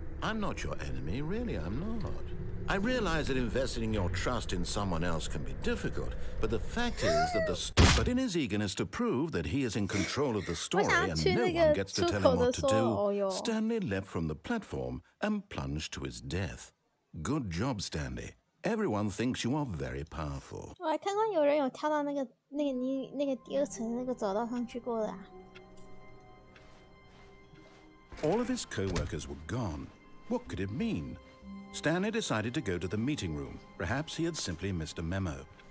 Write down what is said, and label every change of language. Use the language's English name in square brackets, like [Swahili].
[English] I'm not your enemy, really, I'm not. I realize that investing your trust in someone else can be difficult, but the fact is that but in his eagerness to prove that he is in control of the story and no one gets to tell him what to do, Stanley leapt from the platform and plunged to his death. Good job, Stanley. Everyone thinks you are very powerful. [Chinese] 我还看过有人有跳到那个第2层那个走道上去过的啊。 [English] All of his co-workers were gone. What could it mean? Stanley decided to go to the meeting room. Perhaps he had simply missed a memo.